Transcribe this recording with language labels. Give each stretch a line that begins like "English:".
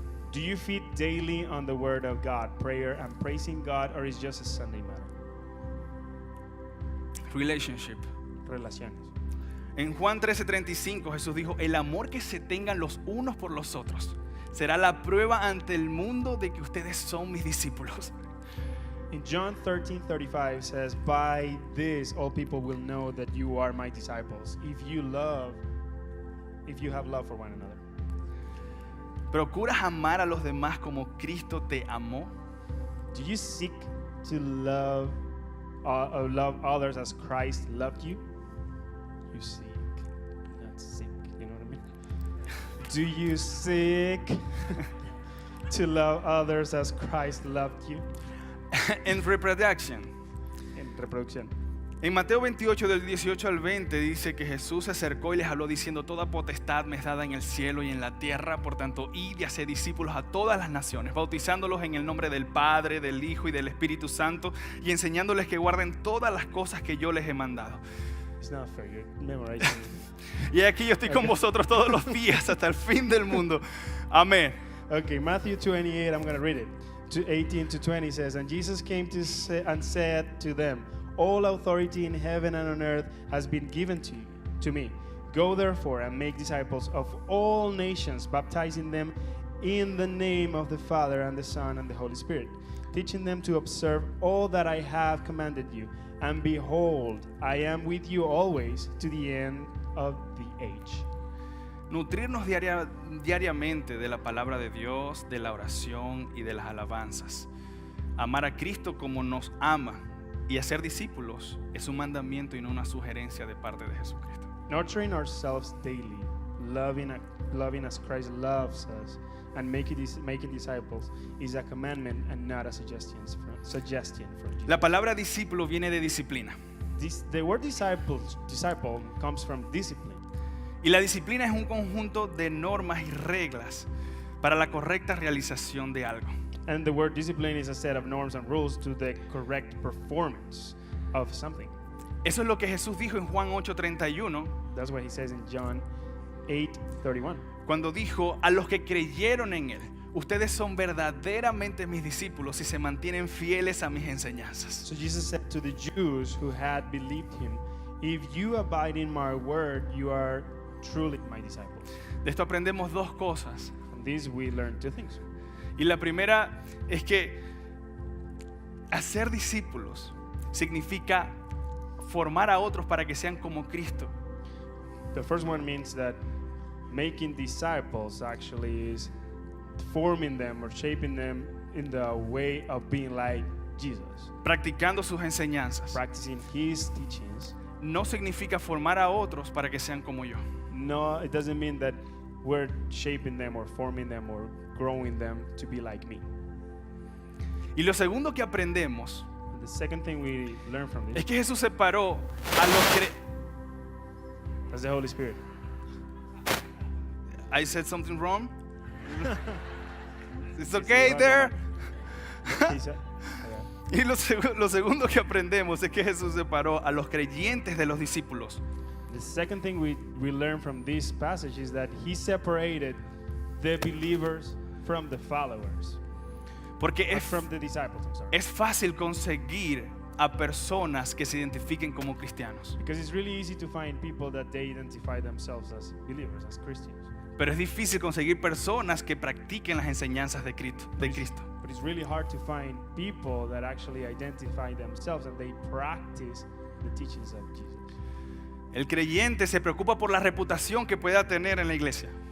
English: Do you feed daily on the word of God, prayer and praising God, or is just a Sunday matter? Relationship.
Spanish: Relaciones. En Juan 13:35 Jesús dijo, el amor que se tengan los unos por los otros será la prueba ante el mundo de que ustedes son mis discípulos.
English: In John 13:35 says, by this all people will know that you are my disciples, if you have love for one another.
Spanish: ¿Procuras amar a los demás como Cristo te amó?
English: Do you seek to love others as Christ loved you? You seek, not sick. You know what I mean? Do you seek to love others as Christ loved you?
Spanish: En reproduction. En reproducción. En Mateo 28 del 18 al 20 dice que Jesús se acercó y les habló diciendo, toda potestad me es dada en el cielo y en la tierra, por tanto id y haced discípulos a todas las naciones, bautizándolos en el nombre del Padre, del Hijo y del Espíritu Santo y enseñándoles que guarden todas las cosas que yo les he mandado.
English: It's not fair. You're memorizing.
Spanish: Y aquí yo estoy con vosotros todos los días hasta el fin del mundo. Amén.
English: Okay, Matthew 28, I'm going to read it. 18 to 20 says, and Jesus came and said to them, all authority in heaven and on earth has been given to me. Go therefore and make disciples of all nations, baptizing them in the name of the Father and the Son and the Holy Spirit, teaching them to observe all that I have commanded you. And behold, I am with you always to the end of the age.
Spanish: Nutrirnos diariamente de la palabra de Dios, de la oración y de las alabanzas. Amar a Cristo como nos ama y hacer discípulos es un mandamiento y no una sugerencia de parte de Jesucristo.
English: Nurturing ourselves daily, loving as Christ loves us, and making disciples is a commandment and not a suggestion from Jesus.
Spanish: La palabra discípulo viene de disciplina.
English: The word disciple comes from discipline.
Spanish: Y la disciplina es un conjunto de normas y reglas para la correcta realización de algo.
English: And the word discipline is a set of norms and rules to the correct performance of something.
Spanish: Eso es lo que Jesús dijo en Juan 8:31,
English: That's what he says in John 8:31.
Spanish: cuando dijo: a los que creyeron en Él, ustedes son verdaderamente mis discípulos si se mantienen fieles a mis enseñanzas.
English: So Jesus said to the Jews who had believed him, if you abide in my word, you are truly my disciples.
Spanish: De esto aprendemos dos cosas.
English: From this we learn two things.
Spanish: Y la primera es que hacer discípulos significa formar a otros para que sean como Cristo.
English: The first one means that making disciples actually is forming them or shaping them in the way of being like Jesus.
Spanish: Practicando sus enseñanzas.
English: Practicing his teachings.
Spanish: No significa formar a otros para que sean como yo.
English: No, it doesn't mean that we're shaping them or forming them or growing them to be like me.
Spanish: Y lo segundo que aprendemos
English: The second thing we learn from
Spanish: es
English: this,
Spanish: que Jesús separó a los
English: that's the Holy Spirit. I said something wrong? It's okay there. He said,
Spanish: Y lo segundo que aprendemos es que Jesús separó a los creyentes de los discípulos.
English: The second thing we learn from this passage is that he separated the believers from the followers.
Spanish: Porque
English: From the disciples, I'm sorry.
Spanish: es fácil conseguir a personas que se identifiquen como cristianos.
English: Because it's really easy to find people that they identify themselves as believers, as Christians.
Spanish: Pero es difícil conseguir personas que practiquen las enseñanzas de Cristo.
English: But it's really hard to find people that actually identify themselves and they practice the teachings of Jesus.
Spanish: El creyente se preocupa por la reputación que pueda tener en la iglesia.